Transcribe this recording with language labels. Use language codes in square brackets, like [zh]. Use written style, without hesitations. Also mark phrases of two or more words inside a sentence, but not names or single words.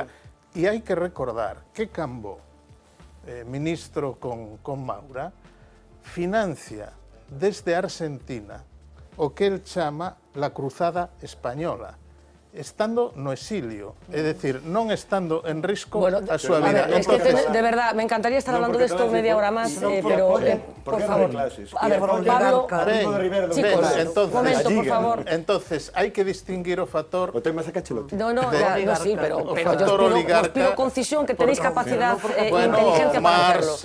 [gl] E hai que recordar que Cambó, ministro con Maura, financia desde Argentina o que el chama la Cruzada Española. estando no exilio, é dicir, non estando en risco [es] Bueno, [gl] a súa a vida. [es] ver, es que de verdad, me encantaría estar hablando de esto media hora más, pero por favor, a ver, Pablo, chicos, entonces, momento, por favor. [gl] Entonces, hai que distinguir o factor... O tema sacachelote. [es] No, no, sí, pero yo os pido concisión, que tenéis capacidad e inteligencia para hacerlo.